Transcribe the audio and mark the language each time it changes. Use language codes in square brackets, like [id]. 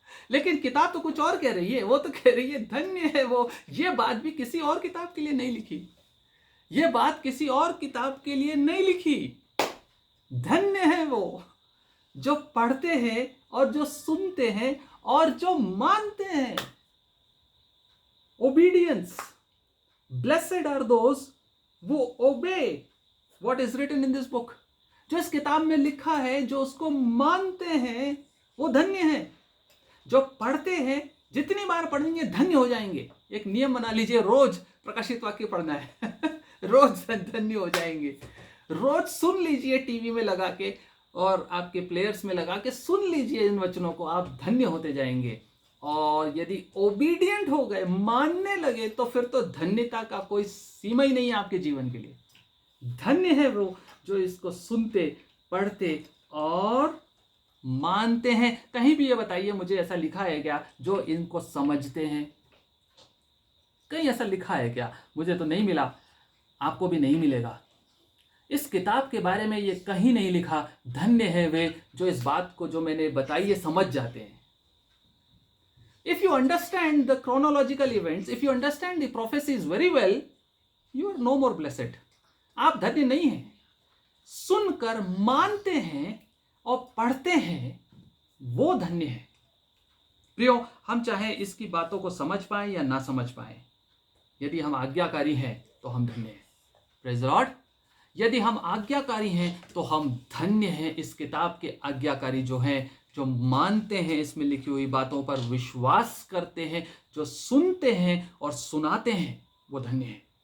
[hi] लेकिन किताब तो कुछ और कह रही है। वो तो कह रही है धन्य है वो। ये बात भी किसी और किताब के लिए नहीं लिखी, ये बात किसी और किताब के लिए नहीं लिखी। धन्य है वो जो पढ़ते हैं और जो सुनते हैं और जो मानते हैं। [en] Obedience. Blessed are those who obey what is written in this book। [hi] जो इस किताब में लिखा है, जो उसको मानते हैं, वो धन्य हैं। जो पढ़ते हैं, जितनी बार पढ़ेंगे धन्य हो जाएंगे। एक नियम बना लीजिए, रोज प्रकाशित वाक्य पढ़ना है रोज धन्य हो जाएंगे। रोज सुन लीजिए, टीवी में लगा के और आपके प्लेयर्स में लगा के सुन लीजिए इन वचनों को, आप धन्य होते जाएंगे। और यदि ओबीडियंट हो गए, मानने लगे, तो फिर तो धन्यता का कोई सीमा ही नहीं है आपके जीवन के लिए। धन्य है वो जो इसको सुनते, पढ़ते और मानते हैं। कहीं भी ये बताइए मुझे ऐसा लिखा है क्या जो इनको समझते हैं? कहीं ऐसा लिखा है क्या? मुझे तो नहीं मिला, आपको भी नहीं मिलेगा। इस किताब के बारे में ये कहीं नहीं लिखा धन्य है वे जो इस बात को जो मैंने बताई है समझ जाते हैं। [en] If you understand the chronological events, if you understand the prophecies very well, you are no more blessed। [hi] आप धन्य नहीं हैं। सुनकर मानते हैं और पढ़ते हैं, वो धन्य है। प्रियो, हम चाहे इसकी बातों को समझ पाए या ना समझ पाए, यदि हम आज्ञाकारी हैं तो हम धन्य हैं। [en] Praise the Lord. [hi] यदि हम आज्ञाकारी हैं तो हम धन्य हैं। इस किताब के आज्ञाकारी जो हैं, जो मानते हैं, इसमें लिखी हुई बातों पर विश्वास करते हैं, जो सुनते हैं और सुनाते हैं, वो धन्य है।